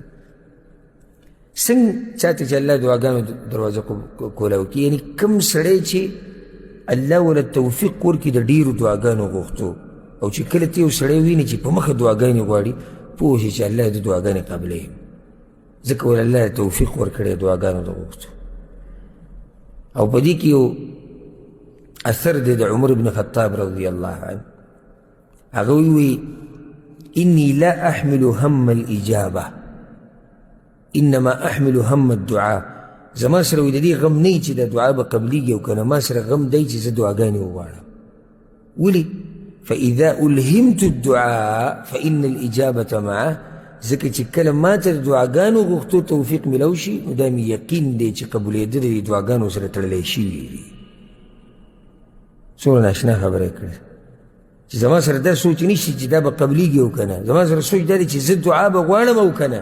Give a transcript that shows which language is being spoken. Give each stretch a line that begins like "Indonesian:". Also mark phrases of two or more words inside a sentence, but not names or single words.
Pashto: څنګه چاته چې الله دعاګانو دروازه کولاو کړي، یعنې کوم سړی چې الله وله توفیق ورکړي د ډېرو دعاګانو غوښتو، او چې کله ته یو سړی ویني چې په مخه دعاګانې غواړي، پوه شي چې الله د دعاګانې قبلوي، ځکه وله الله توفیق ورکړی دعاګانو د غوښتو. او په دې کې یو اثر دی د عمر بن خطاب
Arabic: رضی الله عنه.
Pashto: هغه وی
Arabic: انی لا احمل هم الاجابه انما احمل هم الدعاء.
Pashto: زما سره وی د دې غم نه چې د دعا به قبلیږي او که نه، ما سره غم دی چې زه دعاګانې وغواړم. ولې؟
Arabic: فاذا الهمت الدعاء فان الاجابه معه.
Pashto: ځکه چې کله ما ته د دعاګانو غوښتو توفیق میلاو شي، نو دا مې یقین دی چې قبولېده د دعاګانو سره تړلی شوي دي. څومره ناشنا خبره یې کړې چې زما سره دا سوچ نشي چې دا به قبلیږي او که نه. زما سره سوچ دا دی چې زه دعا به غواړم او که نه.